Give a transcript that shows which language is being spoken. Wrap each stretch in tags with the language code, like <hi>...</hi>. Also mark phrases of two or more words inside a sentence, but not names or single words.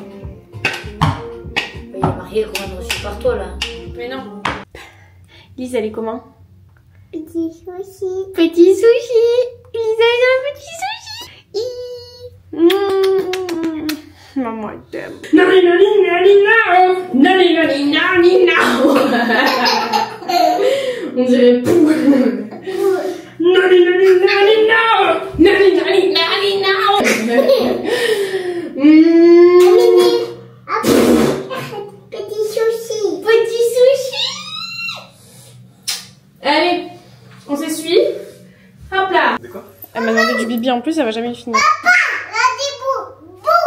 <fr>Il est marié, commande reçue par toi là. Mais non. Lise, elle est comment? Petit sushi. Petit sushi. Lisa, elle a un petit sushi. Maman, elle t'aime. Nani nani nani nao. Nani nani nani nao. On dirait pou. Nani nani nani nao. Nani nani nani nao. Petit sushi. Petit sushi. Allez, on s'essuie. Hop là. De quoi? Elle m'a demandé du bibi en plus, elle va jamais le finir. Papa, là, dis bou. Bou.</fr>